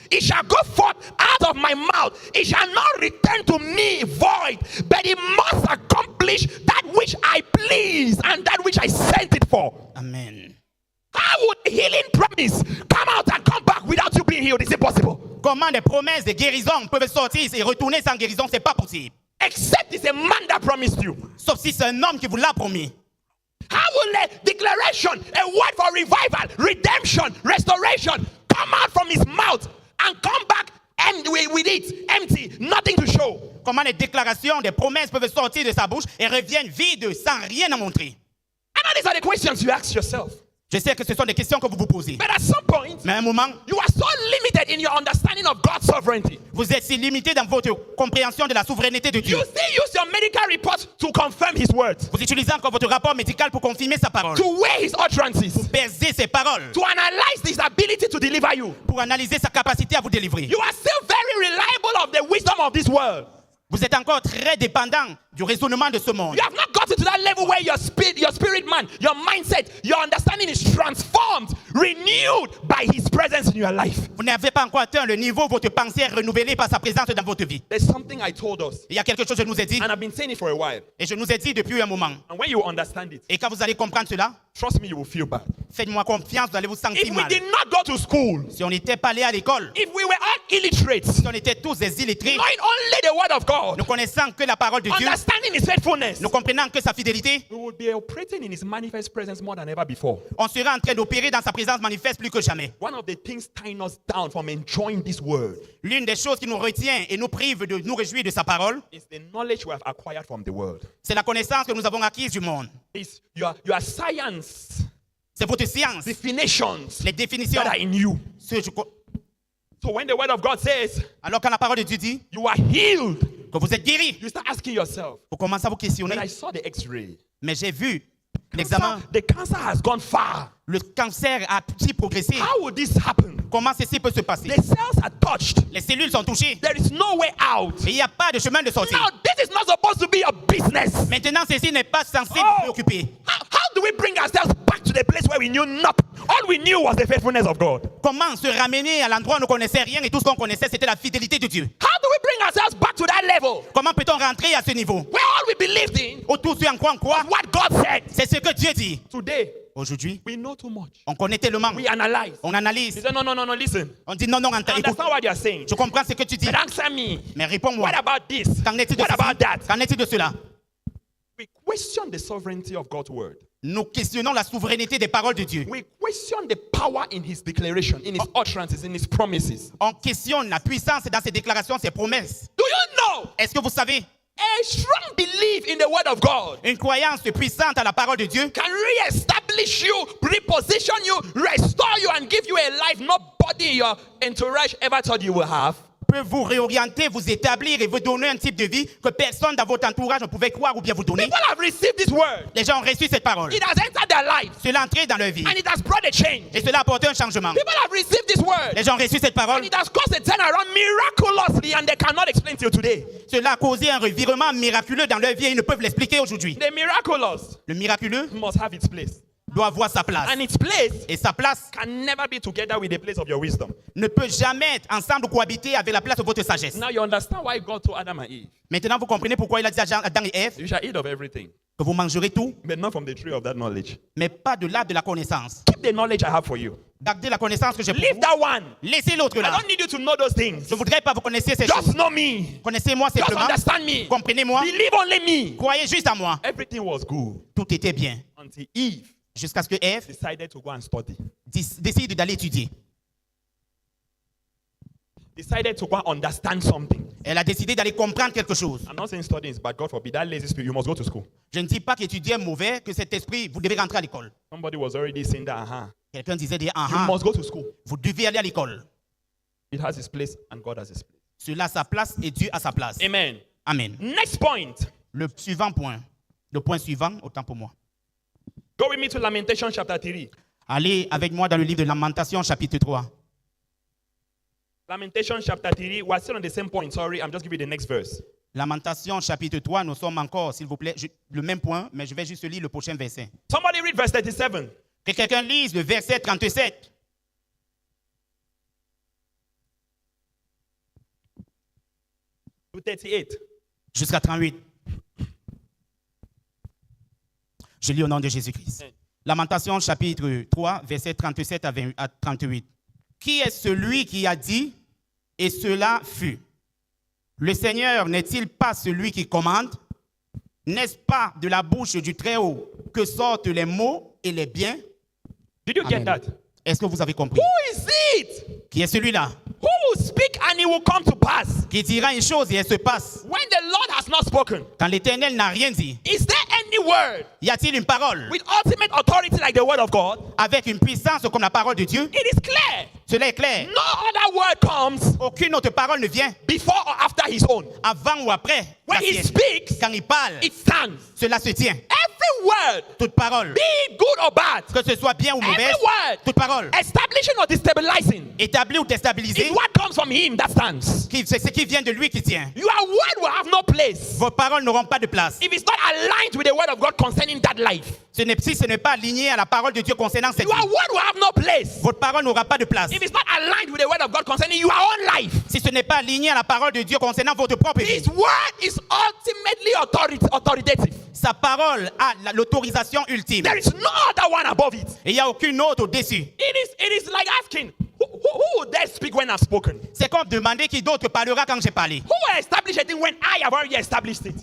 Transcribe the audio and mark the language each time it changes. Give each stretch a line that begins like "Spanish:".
English: It shall go forth out of my mouth. It shall not return to me void, but it must accomplish that which I please and that which I sent it for. Amen. How would healing promise come out and come back without you being healed? Is it possible?
French: Comment des promesses de guérison peuvent sortir et retourner sans guérison, c'est pas possible.
English: Except it's a man that promised you.
French: Sauf si c'est un homme qui vous l'a promis.
English: How will a declaration, a word for revival, redemption, restoration come out from his mouth and come back and with it empty, nothing to show?
French: Comment les déclarations, des promesses peuvent sortir de sa bouche et reviennent vides sans rien à montrer.
English: I know these are the questions you ask yourself.
French: Je sais que ce sont des questions que vous vous posez.
English: But at some point,
French: Mais à un moment,
English: you are so limited in your understanding of God's sovereignty.
French: vous êtes si limité dans votre compréhension de la souveraineté de Dieu.
English: You still use your medical report to confirm his words,
French: Vous utilisez encore votre rapport médical pour confirmer sa parole,
English: to weigh his utterances,
French: peser ses paroles,
English: to analyze his ability to deliver you.
French: pour analyser sa capacité à vous délivrer.
English: You are still very reliable of the wisdom of this world.
French: Vous êtes encore très dépendant du raisonnement de ce monde.
English: You have not gotten to that level where your spirit man, your mindset, your understanding is transformed, renewed by his presence in your life.
French: Vous n'avez pas encore atteint le niveau où votre pensée est renouvelée par sa présence dans votre vie.
English: There's something I told us,
French: Il y a quelque chose que je nous ai dit,
English: and I've been saying it for a while.
French: et je nous ai dit depuis un moment.
English: And when you understand it,
French: Et quand vous allez comprendre cela,
English: trust me, you will feel bad.
French: faites-moi confiance, vous allez vous sentir
English: If we
French: mal.
English: did not go to school,
French: Si on n'était pas allé à l'école,
English: if we were all illiterate,
French: si on était tous des illettrés,
English: knowing only the word of God,
French: ne connaissant que la parole de Dieu,
English: understanding his faithfulness,
French: ne comprenant que sa fidélité,
English: we would be operating in his manifest presence more than ever before.
French: on serait en train d'opérer dans sa présence manifeste plus que jamais.
English: One of the things tying us down from enjoying this word
French: L'une des choses qui nous retient et nous prive de nous réjouir de sa parole,
English: is the knowledge we have acquired from the world.
French: c'est la connaissance que nous avons acquise du monde.
English: It's your science
French: C'est votre science, definitions les définitions.
English: that are in you. So when the word of God says
French: Alors quand la parole de Dieu dit
English: you are healed,
French: que vous êtes guéri,
English: you start asking yourself,
French: vous commencez à vous questionner.
English: when I saw the x-ray,
French: Mais j'ai vu l'examen,
English: the cancer has gone far.
French: le cancer a petit progressé.
English: How would this happen?
French: Comment ceci peut se passer?
English: The cells are touched.
French: Les cellules sont touchées.
English: There is no way out.
French: Et il n'y a pas de chemin de sortie.
English: Now, this is not supposed to be a business.
French: Maintenant, ceci n'est pas censé vous préoccuper.
English: How do we bring ourselves back to the place where we knew nothing? All we knew was the faithfulness of God.
French: Comment se ramener à l'endroit où on ne connaissait rien et tout ce qu'on connaissait, c'était la fidélité de Dieu?
English: How do we bring ourselves back to that level
French: Comment peut-on rentrer à ce niveau?
English: where all we believed in
French: Où tout ce en quoi on croit,
English: what God said?
French: c'est ce que Dieu dit.
English: Today,
French: Aujourd'hui,
English: we know too much.
French: on connaît tellement.
English: We analyze.
French: On
English: He
French: analyse.
English: said, no, listen.
French: On dit non, non,
English: I
French: écoute.
English: understand what you're saying.
French: Je comprends ce que tu dis.
English: But answer me.
French: Mais réponds-moi.
English: What about this?
French: Qu'en est-il de
English: What
French: ceci?
English: about that?
French: Qu'en est-il de cela?
English: We question the sovereignty of God's word.
French: Nous questionnons la souveraineté des paroles de Dieu.
English: We question the power in his declaration, in his utterances, in his promises.
French: On questionne la puissance dans ses déclarations, ses promesses.
English: Do you know
French: Est-ce que vous savez,
English: a strong belief in the word of God
French: une croyance puissante à la parole de Dieu
English: can re-establish you, reposition you, restore you, and give you a life nobody in your entourage ever thought you will have?
French: peut vous réorienter, vous établir et vous donner un type de vie que personne dans votre entourage ne pouvait croire ou bien vous donner.
English: People have received this word.
French: Les gens ont reçu cette parole.
English: It has entered their lives
French: Cela a entré dans leur vie.
English: and it has brought a change.
French: Et cela a apporté un changement.
English: People have received this word
French: Les gens ont reçu cette parole.
English: and it has caused a turnaround miraculously and they cannot explain till today.
French: Cela a causé un revirement miraculeux dans leur vie et ils ne peuvent l'expliquer aujourd'hui.
English: The miraculous
French: Le miraculeux
English: must have its place.
French: doit avoir sa place.
English: And its place
French: Et sa place
English: can never be together with the place of your wisdom.
French: ne peut jamais être ensemble ou cohabiter avec la place de votre sagesse.
English: Now you understand why God told Adam and Eve,
French: Maintenant, vous comprenez pourquoi il a dit à Adam et Ève
English: you shall eat of everything,
French: que vous mangerez tout,
English: but not from the tree of that knowledge.
French: mais pas de l'arbre de la connaissance.
English: Keep the knowledge I have for you.
French: Gardez la connaissance que j'ai pour
English: Leave
French: vous.
English: that one.
French: Laissez l'autre
English: I
French: là.
English: don't need you to know those things.
French: Je ne voudrais pas vous connaissiez ces
English: Just
French: choses.
English: know me.
French: Connaissez-moi
English: Just
French: simplement.
English: understand me.
French: Comprenez-moi.
English: Believe only me.
French: Croyez juste à moi.
English: Everything was good
French: Tout était bien.
English: until Eve
French: Jusqu'à ce que Ève
English: decided to go and study.
French: décide d'aller étudier.
English: Decided to go and understand something.
French: Elle a décidé d'aller comprendre quelque chose.
English: I'm not saying studying is bad. God forbid. That lazy spirit, you must go to school.
French: Je ne dis pas qu'étudier est mauvais, que cet esprit, vous devez rentrer à l'école.
English: Somebody was already saying that.
French: Quelqu'un disait,
English: You ah, must go to school.
French: vous devez aller à l'école.
English: It has its place and God has his place.
French: Cela a sa place et Dieu a sa place.
English: Amen.
French: Amen.
English: Next point.
French: Le suivant point. Le point suivant, autant pour moi.
English: Go with me to Lamentation chapter 3.
French: Allez avec moi dans le livre de Lamentation, chapitre 3.
English: Lamentation chapter 3. We're still on the same point. Sorry, I'm just giving you the next verse.
French: Lamentation, chapitre 3, nous sommes encore, s'il vous plaît, le même point, mais je vais juste lire le prochain verset.
English: Somebody read verse 37.
French: Que quelqu'un lise le verset 37.
English: To 38.
French: Jusqu'à 38. Je lis au nom de Jésus-Christ. Lamentation, chapitre 3, verset 37 à 38. Qui est celui qui a dit, et cela fut? Le Seigneur n'est-il pas celui qui commande? N'est-ce pas de la bouche du Très-Haut que sortent les mots et les biens?
English: Did you get
French: Amen.
English: that?
French: Est-ce que vous avez compris?
English: Who is it?
French: Qui est celui-là?
English: Who will speak and it will come to pass?
French: Qui dira une chose et elle se passe?
English: When the Lord has not spoken,
French: Quand l'Éternel n'a rien dit,
English: is there any word
French: y a-t-il une parole
English: with ultimate authority like the word of God?
French: avec une puissance comme la parole de Dieu?
English: It is clear.
French: Cela est clair.
English: No other word comes
French: Aucune autre parole ne vient
English: before or after his own.
French: avant ou après.
English: When he
French: sienne.
English: speaks,
French: Quand il parle,
English: it stands.
French: cela se tient.
English: Every word,
French: Toute parole,
English: be it good or bad,
French: que ce soit bien ou
English: every
French: mauvaise,
English: word,
French: toute parole,
English: establishing or destabilizing,
French: établie ou déstabilisée,
English: is what comes from him that stands.
French: c'est ce qui vient de lui qui tient.
English: Your word will have no place
French: Vos paroles n'auront pas de place.
English: if it's not aligned with the word of God concerning that life.
French: Si ce n'est pas aligné à la parole de Dieu concernant cette
English: Your
French: vie,
English: word will have no place
French: votre parole n'aura pas de place.
English: if it's not aligned with the word of God concerning your own life.
French: Si ce n'est pas aligné à la parole de Dieu concernant votre propre vie,
English: His word is ultimately authoritative.
French: sa parole a l'autorisation ultime.
English: There is no other one above it.
French: Et il n'y a aucune autre au-dessus.
English: It is like asking, who would dare speak when I've spoken?
French: C'est comme demander qui d'autre parlera quand j'ai parlé.
English: Who will establish a thing when I have already established it?